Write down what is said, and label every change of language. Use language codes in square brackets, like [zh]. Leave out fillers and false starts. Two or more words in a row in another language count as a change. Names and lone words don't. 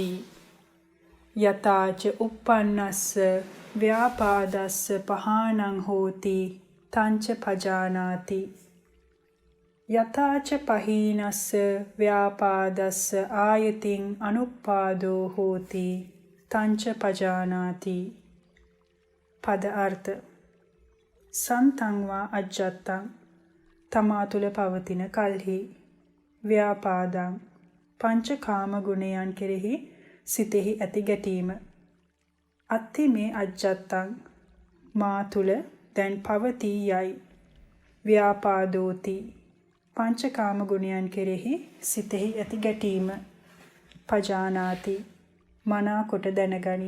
[pi] යථාච උප්පන්නස්ස ව්‍යාපාදස්ස පහානං හෝති තංච පජානාති. යථාච පහීනස්ස ව්‍යාපාදස්ස ආයතින් අනුප්පාදෝ හෝති තංච පජානාති. [si] පද අර්ථ. [pi] සන්තං වා අජ්ජත්තං [si] තමා තුල පවතින කල්හි ව්‍යාපාදං පංචකාම ගුණයන් කෙරෙහි සිතෙහි ඇති ගැටීම [pi] අත්ති මේ අජ්ජත්තං [si] මා තුල දැන් පවතී යයි ව්‍යාපාදෝති පංචකාම ගුණයන් කෙරෙහි සිතෙහි ඇති ගැටීම පජානාති මනා කොට දැනගනි.